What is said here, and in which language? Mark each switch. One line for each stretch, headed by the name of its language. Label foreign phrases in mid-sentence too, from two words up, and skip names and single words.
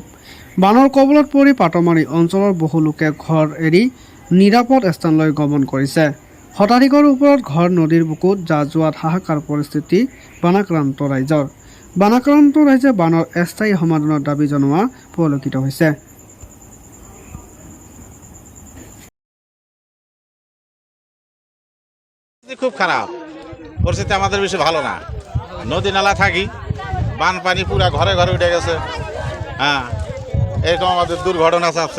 Assamese: বানৰ কবলত পৰি পাটমাৰী অঞ্চলৰ বহু লোকে ঘৰ এৰি নিৰাপদ স্থানলৈ গমন কৰিছে। শতাধিকৰ ওপৰত ঘৰ নদীৰ বুকুত যোৱাত হাহাকাৰ পৰিস্থিতি বানাক্ৰান্ত ৰাইজৰ। বানাক্ৰান্ত ৰাইজে বানৰ স্থায়ী সমাধানৰ দাবী জনোৱা পৰিলক্ষিত হৈছে।
Bangla: খুব খারাপ পরিস্থিতি, আমাদের বেশি ভালো না। নদী নালা থাকি, বানপানি পুরা ঘরে ঘরে উঠে গেছে। হ্যাঁ, এরকম আমাদের দুর্ঘটনা আছে।